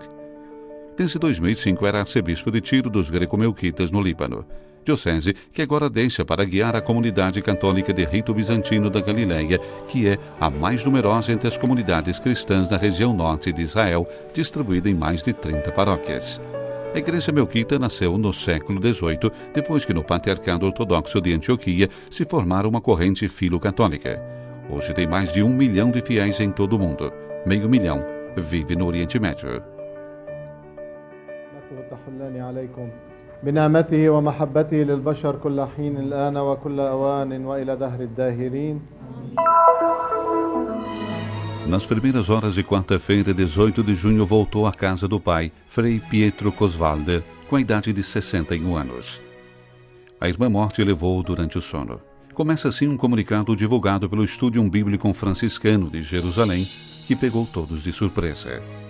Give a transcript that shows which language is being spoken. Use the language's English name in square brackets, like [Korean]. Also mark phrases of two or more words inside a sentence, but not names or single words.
[Portuguese] Desde 2005 era arcebispo de Tiro dos Greco-Melquitas no Líbano, diocese que agora deixa para guiar a comunidade católica de rito bizantino da Galileia, que é a mais numerosa entre as comunidades cristãs da região norte de Israel, distribuída em mais de 30 paróquias. A Igreja Melquita nasceu no século XVIII, depois que no Patriarcado Ortodoxo de Antioquia se formara uma corrente filo-católica. Hoje tem mais de 1 milhão de fiéis em todo o mundo. Meio milhão vive no Oriente Médio. [Arabic] بنعمته ومحبته للبشر كل حين الآن وكل أوان وإلى دهر الداهرين. [Portuguese] Nas primeiras horas de quarta-feira, 18 de junho, voltou à casa do pai, Frei Pietro Cosvalder, com a idade de 61 anos. A irmã morte levou-o durante o sono. Começa assim um comunicado divulgado pelo Studium Bíblico Franciscano de Jerusalém, que pegou todos de surpresa.